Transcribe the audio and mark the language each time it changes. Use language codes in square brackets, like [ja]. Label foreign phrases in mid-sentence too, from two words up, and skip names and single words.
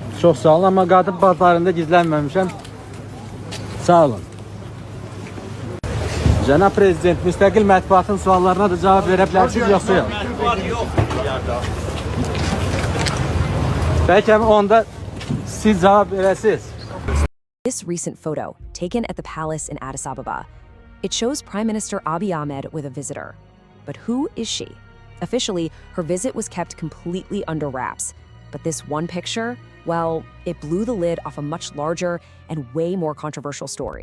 [az] Çox sağ olun, amma qadın paltarında gizlənməmişəm. Sağ olun. Cənab Prezident, müstəqil mətbuatın suallarına da cavab verə bilərsiniz, yoxsa yox? Bəlkə onda siz cavab verəsiniz. [en] This recent photo, taken at the palace in Addis Ababa, it shows Prime Minister Abiy Ahmed with a visitor. But who is she? Officially, her visit was kept completely under wraps. But this one picture, well, it blew the lid off a much larger and way more controversial story.